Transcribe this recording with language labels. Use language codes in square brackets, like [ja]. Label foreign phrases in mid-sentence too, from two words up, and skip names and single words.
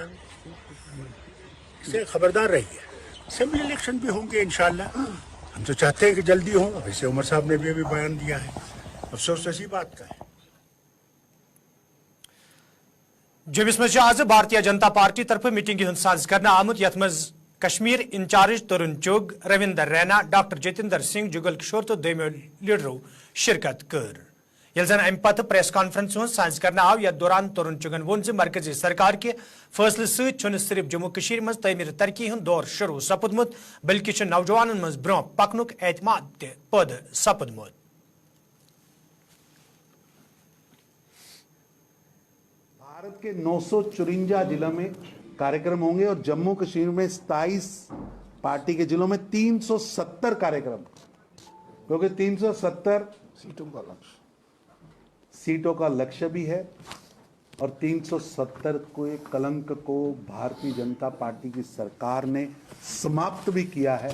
[hi] इससे खबरदार रहिए। [en] assembly election [hi] भी होंगे इंशाअल्लाह, हम तो चाहते हैं कि जल्दी हो। वैसे उमर साहब ने भी अभी बयान दिया है, अफसोस इसी बात का है। [ks] जम्मू मज आज भारतीय जनता पार्टी तरफ मीटिंग हंद साज करना आमुत यथ मज कश्मीर इंचार्ज तरुण चुग, रविंदर रैना, डॉक्टर जितेंद्र सिंह, जुगल किशोर तो दोमो लीडरों शिरकत कर। यल जन अम पत [en] press conference [ks] साज करना आव यथ दौरान तरुण चुगन वोन मरकजी सरकार के फैसले सहित सिर्फ जम्मू कश्मीर मज तमीर तरक्की हंद दौर शुरू सपदमुत बल्कि नौजवानन मज ब्रोह पकनुक एतमाद त पैदा सपदमुत। [hi] भारत के 954 जिलों में कार्यक्रम होंगे और जम्मू कश्मीर में 27 पार्टी के जिलों में 370 कार्यक्रम, क्योंकि 370 सीटों का लक्ष्य भी है और 370 को एक कलंक को भारतीय जनता पार्टी की सरकार ने समाप्त भी किया है।